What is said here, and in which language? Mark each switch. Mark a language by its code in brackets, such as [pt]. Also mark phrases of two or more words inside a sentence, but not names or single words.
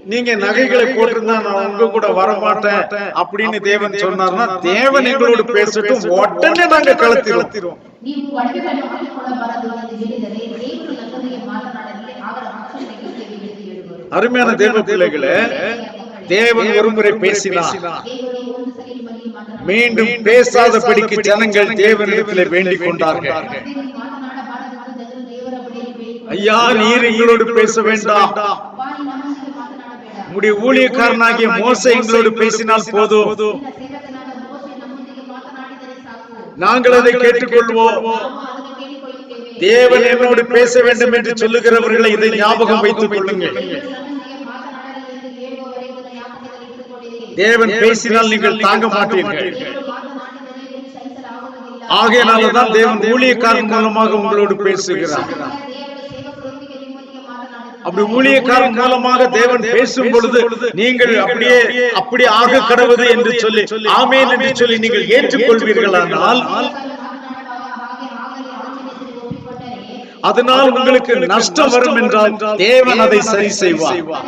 [ta] நீங்க நகைகளை போட்டிருந்தா நான் உங்க கூட வர மாட்டேன் அப்படின்னு தேவன் சொன்னார்னா தேவன் எங்களோடு பேசட்டும் உடனே நாங்க கலத்திடுவோம். [kn] ನೀವು ಒಡವೆಗಳನ್ನು ಹಾಕಿಕೊಳ್ಳಬಾರದು ಎಂದು ಹೇಳಿದರೆ ದೇವರು ನನ್ನೊಂದಿಗೆ ಮಾತನಾಡಲಿ ಆಗ ರಕ್ಷಣೆ ತೆಗೆಯುತ್ತೇವೆ ಎಂದು ಹೇಳುವರು. [ta] அருமையான தேவ பிள்ளைகளே, தேவன் ஒருமுறை பேசினார், [kn] ದೇವರು ಒಂದು ಸಲ ನಿಮ್ಮಲ್ಲಿ ಮಾತನಾಡಿ [ta] மீண்டும் பேசாதபடிக்கு ஜனங்கள் தேவனிடத்திலே வேண்டிக் கொண்டார்கள். [kn] ಮತ್ತೆ ನೀವು ಮಾತನಾಡಬಾರದೆಂದು ಜನರು ದೇವರ ಬಳಿಯಲ್ಲಿ ಬೇಡಿಕೊಂಡರು. [ta] ஐயா, நீர் எங்களோடு பேச வேண்டாம், [kn] ಅಪ್ಪ, ನೀನು ನಮ್ಮೊಂದಿಗೆ ಮಾತನಾಡಬೇಡ. [ta] உம்முடைய ஊழியக்காரனாகிய மோசே எங்களோடு பேசினால் போதும், [kn] ನಿನ್ನ ಸೇವಕನಾದ ಮೋಶೆ ನಮ್ಮೊಂದಿಗೆ ಮಾತನಾಡಿದರೆ ಸಾಕು, [ta] நாங்கள் அதை கேட்டுக்கொள்வோம். [kn] ನಾವು ಅದನ್ನು ಕೇಳಿಕೊಳ್ಳುತ್ತೇವೆ. [ta] தேவன் என்னோடு பேச வேண்டும் என்று சொல்லுகிறவர்களை இதை ஞாபகம் வைத்துக் கொள்ளுங்கள். [kn] ದೇವರು ನನ್ನೊಂದಿಗೆ ಮಾತನಾಡಲಿ ಎಂದು ಹೇಳುವವರೆಗೂ ಇದನ್ನು ಜ್ಞಾಪಕದಲ್ಲಿ ಇಟ್ಟುಕೊಂಡಿರಿ. [ta] தேவன் பேசினால் நீங்கள் தாங்க மாட்டீர்கள். [kn] ದೇವರು ಮಾತನಾಡಿದರೆ ನೀವು ಸಹಿಸಲಾಗುವುದಿಲ್ಲ. [ta] ஆகையினால்தான் தேவன் ஊழியக்காரன் மூலமாக உங்களோடு பேசுகிறார். [kn] ದೇವರು ಸೇವಕರೊಂದಿಗೆ ನಿಮ್ಮೊಂದಿಗೆ ಮಾತನಾಡುತ್ತಾರೆ. [ta] அப்படி ஊழியக்காரன் மூலமாக தேவன் பேசும் பொழுது நீங்கள் அப்படி ஆக கடவுது என்று சொல்லி ஆமென் என்று சொல்லி நீங்கள் ஏற்றுக்கொள்வீர்களானால் அதனால் உங்களுக்கு நஷ்டம் வரும் என்றால் தேவன் அதை சரி செய்வார்.